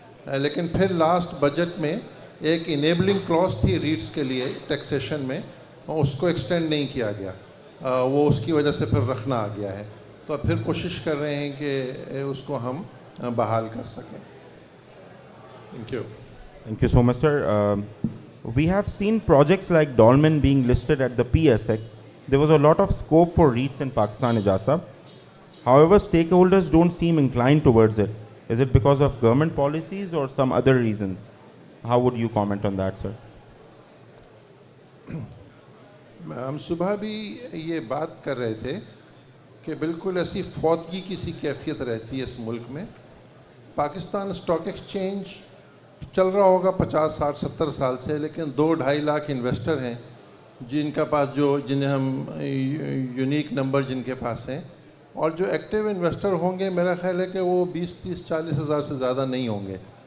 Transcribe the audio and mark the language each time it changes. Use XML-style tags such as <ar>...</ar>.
<ur>لیکن پھر last budget میں ایک انیبلنگ کلوز تھی ریٹس کے لیے ٹیکسیشن میں، اس کو ایکسٹینڈ نہیں کیا گیا، وہ اس کی وجہ سے پھر رکھنا آ گیا ہے، تو اب پھر کوشش کر رہے ہیں کہ اس کو ہم بحال کر سکیں.</ur> <en>Thank you. Thank you so much, sir. We have seen projects like Dolmen being listed at the PSX. There was a lot of scope for REITs in Pakistan, Ijaz Sahab. However, stakeholders don't seem inclined towards it. Is it because of government policies or some other reasons? How would you comment on that, sir?</en> <ur>ہم صبح بھی یہ بات کر رہے تھے کہ بالکل ایسی فوتگی کی سی کیفیت رہتی ہے اس ملک میں. پاکستان اسٹاک ایکسچینج چل رہا ہوگا 50 60 70 سال سے، لیکن 2-2.5 لاکھ انویسٹر ہیں جن کا پاس جنہیں ہم یونیک نمبر جن کے پاس ہیں، اور جو ایکٹیو انویسٹر ہوں گے میرا خیال ہے کہ وہ 20 30 40 ہزار سے زیادہ نہیں ہوں گے.</ur>